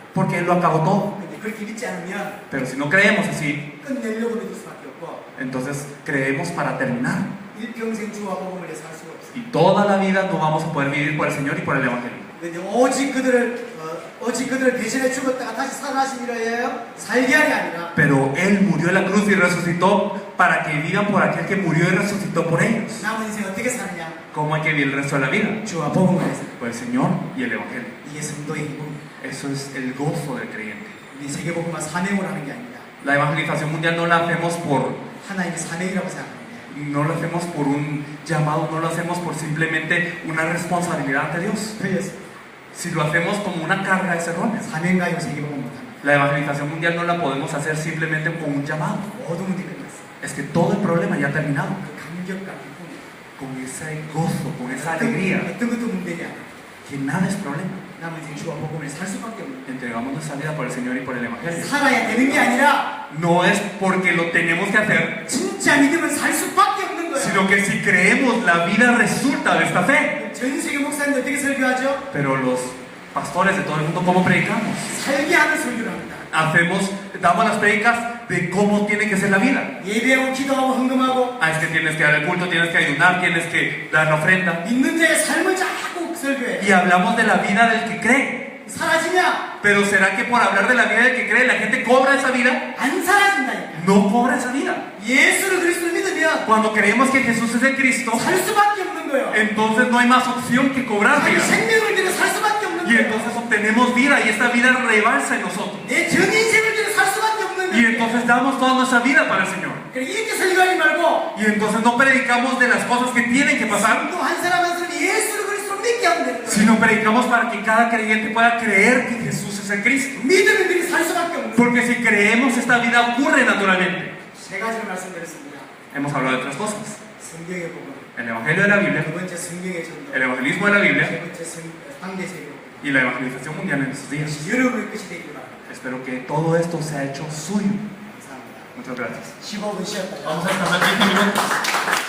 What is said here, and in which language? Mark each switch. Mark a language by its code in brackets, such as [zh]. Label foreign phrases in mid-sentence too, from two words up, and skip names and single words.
[es] Porque Él lo acabó todo. [ko] 근데 그렇게 믿지 않으면 [es] Pero si no creemos así, [ko] 끝내려고 믿을 수밖에 없고 [es] entonces creemos para terminar. [ko] 일평생 주와 복음을 위해 살 수가 없어요 [es] Y toda la vida no vamos a poder vivir por el Señor y por el Evangelio. [ko] 근데 오직 그들을 대신해 죽었다가 다시 살아나신 이라여 살게 하리 아니라 [es] Pero Él murió en la cruz y resucitó para que vivan por aquel que murió y resucitó por ellos. [ko] 남은 인생 어떻게 사느냐 [es] ¿Cómo hay que vivir el resto de la vida? [ko] 주와 복음을 위해서 [es] Por el Señor y el Evangelio. [ko] 이게 성도의 행복입니다 [es] Eso es el gozo del creyente. [ko] 우리 세계복음화 사명으로 하는 게 아닙니다 [es] La evangelización mundial no la hacemos por [ko] 하나님의 사명이라고 생각합니다 [es] no lo hacemos por un llamado, no lo hacemos por simplemente una responsabilidad ante Dios. [ko] 틀렸습니다 [es] Si lo hacemos como una carga, es erróneo. [ko] 사명 가지고 세계복음 못합니다 [es] La evangelización mundial no la podemos hacer simplemente con un llamado. [ko] 모든 문제 끝났어요 [es] Es que todo el problema ya ha terminado. [ko] 그 감격과 기쁨 [es] Con ese gozo, con esa alegría, [ko] 어떤 것도 문제냐 [es] que nada es problema. [ko] 남은 인생 주와 복음을 살 수밖에 없는 [es] Entregamos nuestra vida por el Señor y por el Evangelio. [ko] 살아야 되는 게 아니라 [es] No es porque lo tenemos que hacer, [ko] 진짜 믿으면 살 수밖에 없는 거예요 [es] sino que si creemos, la vida resulta de esta fe. [ko] 전 세계 목사님들 어떻게 설교하죠? [es] Pero los pastores de todo el mundo, ¿cómo predicamos? [ko] 살게 하는 설교를 합니다 [es] Damos las predicas de cómo tiene que ser la vida. [ko] 예배하고 기도하고 헌금하고 [es] Es que tienes que dar el culto, tienes que ayunar, tienes que dar la ofrenda. [ko] 믿는 자의 삶을 자꾸 설교해 [es] Y hablamos de la vida del que cree. [ko] 사라지냐? [es] Pero ¿será que por hablar de la vida del que cree la gente cobra esa vida? [ko] 안 사라진다니까 [es] No cobra esa vida. [ko] 예수를 그리스도를 믿으면 [es] Cuando creemos que Jesús es el Cristo, [ko] 살 수밖에 없는 거예요 [es] entonces no hay más opción que cobrar [ko] 자기 [es] vida. [ko] 생명을 들여 살 수밖에 없는 [es] Y [ko] 거예요 [es] entonces obtenemos vida y esta vida rebalsa en nosotros. [ko] 내 전 인생을 들여 살 수밖에 없는 [es] Y [ko] 거예요 [es] entonces damos toda nuestra vida para el Señor. [ko] 그러니까 이렇게 설교하지 말고 [es] Y entonces no predicamos de las cosas que tienen que pasar, [ko] 또 한 사람 예수를 그리스도를 믿게 하면 되는 거예요 [es] sino predicamos para que cada creyente pueda creer que Jesús es Jesús en Cristo. [ko] 믿으면 그리 살 수밖에 없는. [es] Porque si creemos, esta vida ocurre naturalmente. [ko] 세 가지를 말씀드렸습니다. [es] Hemos hablado de tres cosas. [ko] 성경의 복음, [es] El Evangelio de la Biblia, [ko] 두 번째 성경의 전도, [es] el evangelismo de la Biblia [ko] 세 번째 상대 세계. [es] y la evangelización mundial en estos días. [ko] 여러분의 끝이 되길 바랍니다. [es] Espero que todo esto sea hecho suyo. [ko] 감사합니다. [es] Muchas gracias. [ko] 15분 쉬었다가 [es] Vamos a descansar 15 minutos.